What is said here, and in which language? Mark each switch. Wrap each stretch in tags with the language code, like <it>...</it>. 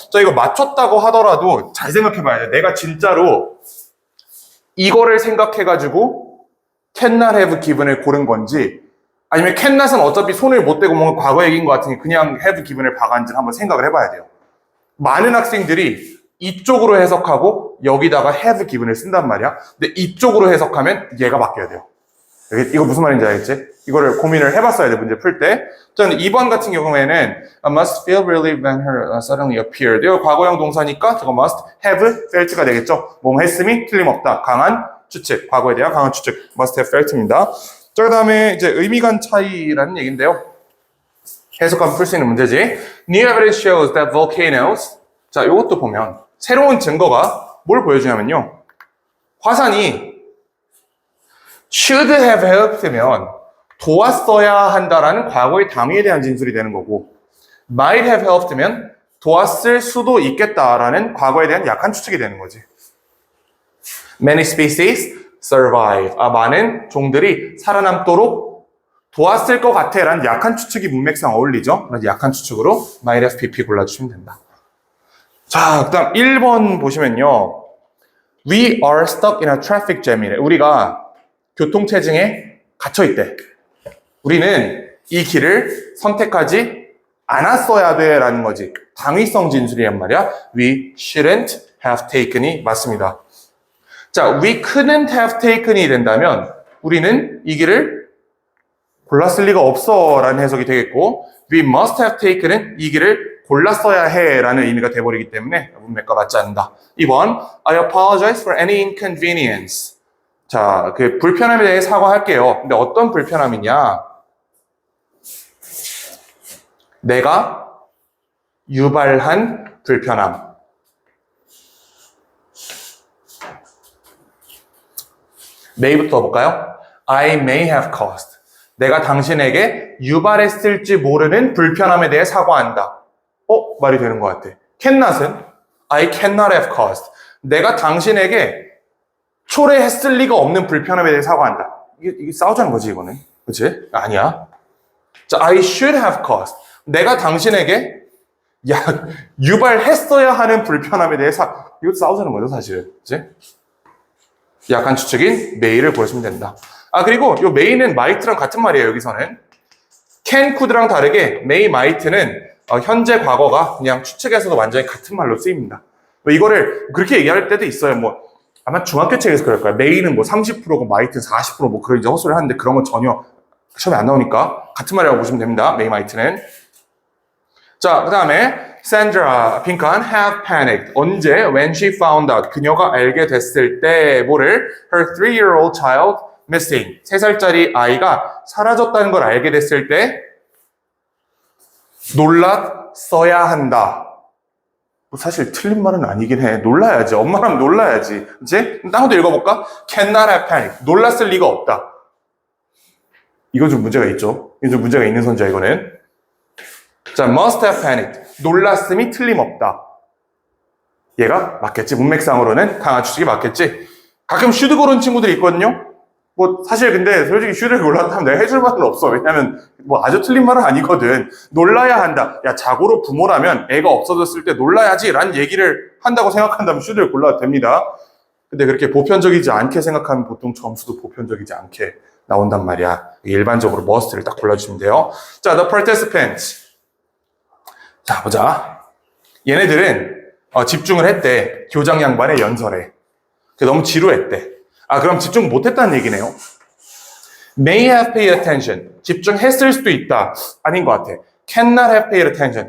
<ko>자, 이거 맞췄다고 하더라도 잘 생각해 봐야 돼. 내가 진짜로 이거를 생각해가지고</ko> <en>cannot have given</en> <ko>을 고른 건지 아니면 cannot은 어차피 손을 못 대고 뭔가 과거 얘기인 것 같으니 그냥</ko> <en>have given</en> <ko>을 박았는지 한번 생각을 해봐야 돼요. 많은 학생들이 이쪽으로 해석하고 여기다가 have given을 쓴단 말이야. 근데 이쪽으로 해석하면 얘가 바뀌어야 돼요. 이거 무슨 말인지 알겠지? 이거를 고민을 해봤어야 돼, 문제 풀 때. 저는 2번 같은 경우에는</ko> <en>must feel relieved when her suddenly appeared.</en> <ko>이거 과거형 동사니까 저거</ko> <en>must have felt</en> <ko>가 되겠죠? 뭐뭐 했음이 틀림없다. 강한 추측. 과거에 대한 강한 추측.</ko> <en>must have felt</en> <ko>입니다. 자, 그 다음에 이제 의미간 차이라는 얘기인데요. 해석하면 풀 수 있는 문제지.</ko> <en>New evidence shows that volcanoes.</en> <ko>자, 이것도 보면 새로운 증거가 뭘 보여주냐면요. 화산이</ko> <en>should have helped</en> <ko>면 도왔어야 한다라는 과거의 당위에 대한 진술이 되는 거고</ko> <en>might have helped</en> <ko>면 도왔을 수도 있겠다라는 과거에 대한 약한 추측이 되는 거지.</ko> <en>Many species survive.</en> <ko>많은 종들이 살아남도록 도왔을 것 같아 라는 약한 추측이 문맥상 어울리죠. 그래서 약한 추측으로 might have pp 골라주시면 된다. 자, 그 다음 1번 보시면요.</ko> <en>We are stuck in a traffic jam이래.</en> <ko>우리가 교통체증에 갇혀있대. 우리는 이 길을 선택하지 않았어야 돼 라는 거지. 당위성 진술이란 말이야.</ko> <en>We shouldn't have taken이 맞습니다.</en> <ko>자,</ko> <en>we couldn't have taken</en> <ko>이 된다면 우리는 이 길을 골랐을 리가 없어 라는 해석이 되겠고</ko> <en>we must have taken</en> <ko>은 이 길을 골랐어야 해 라는 의미가 돼버리기 때문에 문맥과 맞지 않는다.</ko> <en>2번 I apologize for any inconvenience.</en> <ko>자, 그 불편함에 대해 사과할게요. 근데 어떤 불편함이냐? 내가 유발한 불편함. may부터 볼까요?</ko> <en>I may have caused.</en> <ko>내가 당신에게 유발했을지 모르는 불편함에 대해 사과한다. 말이 되는 것 같아.</ko> <en>cannot은 I cannot have caused.</en> <ko>내가 당신에게 초래했을 리가 없는 불편함에 대해 사과한다. 이게 싸우자는 거지, 이거는. 그치? 아니야.</ko> <en>자, I should have caused.</en> <ko>내가 당신에게 유발했어야 하는 불편함에 대해서 이것도 싸우자는 거죠, 사실. 그치? 약간 추측인 may를 보시면 된다. 그리고 이 may는 might랑 같은 말이에요, 여기서는. can, could랑 다르게 may, might는 현재 과거가 그냥 추측에서도 완전히 같은 말로 쓰입니다. 이거를 그렇게 얘기할 때도 있어요. 뭐 아마 중학교 책에서 그럴 거예요. may는 뭐 30%고 might는 40% 그런 이제 헛소리 하는데 그런 건 전혀 시험에 안 나오니까 같은 말이라고 보시면 됩니다. may, might는. 자, 그 다음에 Sandra 빈칸 have panicked. 언제?</ko> <en>When she found out.</en> <ko>그녀가 알게 됐을 때 뭐를?</ko> <en>Her 3-year-old child missing.</en> <ko>3살짜리 아이가 사라졌다는 걸 알게 됐을 때 놀랐어야 한다. 사실 틀린 말은 아니긴 해. 놀라야지. 엄마라면 놀라야지. 그치? 딴 것도 읽어볼까?</ko> <en>Cannot have panic.</en> <ko>놀랐을 리가 없다. 이거 좀 문제가 있죠? 이거 좀 문제가 있는 선지야, 이거는. 자,</ko> <en>must have panicked.</en> <ko>놀랐음이 틀림없다. 얘가 맞겠지. 문맥상으로는 강한 추측이 맞겠지. 가끔 should 고른 친구들이 있거든요. 뭐 사실 근데 솔직히 should를 골랐다면 내가 해줄 말은 없어. 왜냐면 뭐 아주 틀린 말은 아니거든. 놀라야 한다. 야, 자고로 부모라면 애가 없어졌을 때 놀라야지 라는 얘기를 한다고 생각한다면 should를 골라도 됩니다. 근데 그렇게 보편적이지 않게 생각하면 보통 점수도 보편적이지 않게 나온단 말이야. 일반적으로 must를 딱 골라주시면 돼요. 자, the participants. 자, 보자. 얘네들은 집중을 했대. 교장 양반의 연설에. 너무 지루했대. 그럼 집중 못했다는 얘기네요.</ko> <en>May have paid attention.</en> <ko>집중했을 수도 있다. 아닌 것 같아.</ko> <en>Cannot have paid attention.</en>